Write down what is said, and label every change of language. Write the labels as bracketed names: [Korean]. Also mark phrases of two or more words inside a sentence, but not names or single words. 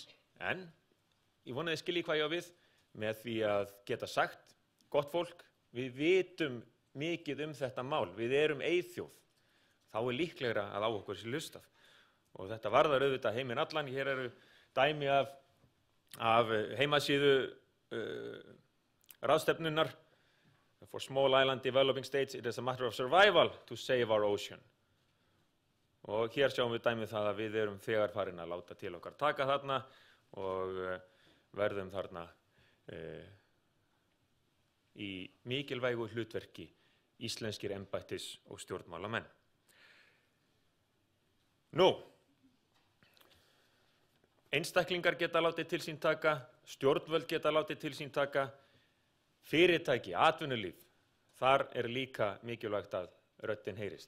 [Icelandic] En ég vona þið skiljið hvað ég á við með því að geta sagt, gott fólk, við vitum mikið þetta mál, við erum eyþjóð, þá líklegra að á okkur sé hlustað. Og þetta varðar auðvitað heiminn allan, hér eru dæmi af heimasíðu ráðstefnunnar. [English] For small island developing states, it is a matter of survival to save our ocean. [Icelandic] Og hér sjáum við dæmið það að við erum þegar farin að láta til okkar taka þarna og verðum þarna í mikilvægu hlutverki íslenskir embættis- og stjórnmálamenn. Nú, einstaklingar geta látið til sín taka, stjórnvöld geta látið til sín taka, fyrirtæki, atvinnulíf, þar líka mikilvægt að röddin heyrist.